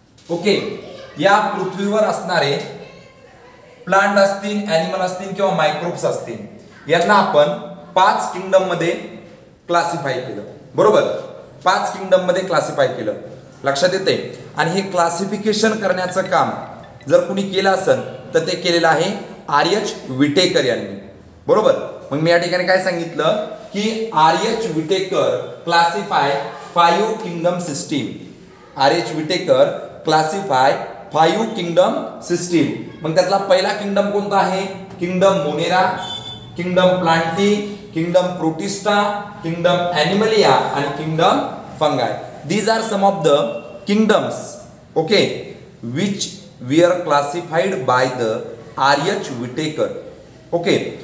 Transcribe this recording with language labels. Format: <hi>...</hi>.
<mr>Okay, या पृथ्वीवर असणारे प्लांट असतील, ॲनिमल असतील किंवा मायक्रोब्स असतील, यांना आपण 5 किंगडम मध्ये क्लासिफाय केलं. बरोबर? 5 किंगडम मध्ये क्लासिफाय केलं. लक्षात येते? आणि हे क्लासिफिकेशन करण्याचं काम जर कुणी केलं असेल तर ते केलेलं आहे R.H. विटेकर यांनी, बरोबर. मग मी या ठिकाणी काय सांगितलं की R.H.</mr> <en>Vitekar classify 5 kingdom system. R.H. Vitekar classify 5 kingdom system.</en> <mr>मग त्यातला पहिला किंगडम कोणता आहे? Kingdom Monera, kingdom Plantae, kingdom protista, kingdom ॲनिमलिया आणि kingdom फंगाय.</mr> <en>These are some of the kingdoms, okay, which we R classified by the R.H. Vitekar. Okay.</en>